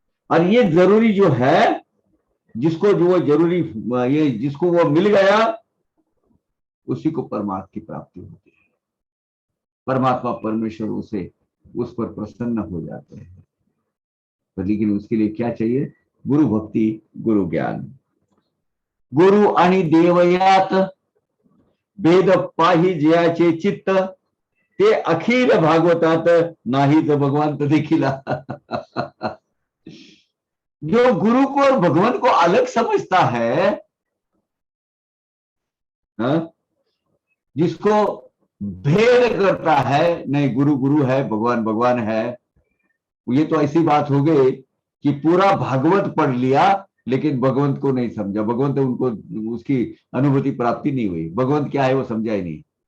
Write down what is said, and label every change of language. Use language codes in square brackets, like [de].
[hi] और ये जरूरी जो है, जिसको जो वो जरूरी, ये जिसको वो मिल गया, उसी को परमात्मा की प्राप्ति होती है। परमात्मा परमेश्वर उसे उस पर प्रसन्न हो जाते हैं। तो लेकिन उसके लिए क्या चाहिए? गुरु भक्ति, गुरु ज्ञान। [mr] गुरु आणि देवयात भेद पाही जयाचे चित्त, ते अखिल भागवतात नाही तो भगवान तो देखिला। [hi] जो गुरु को और भगवान को अलग समझता है, जिसको भेद करता है, नहीं गुरु गुरु है, भगवान भगवान है, ये तो ऐसी बात हो गई कि पूरा भागवत पढ़ लिया लेकिन भगवंत को नहीं समझा, भगवंत उनको उसकी अनुभूति प्राप्ति नहीं हुई, भगवंत क्या है वो समझा ही नहीं।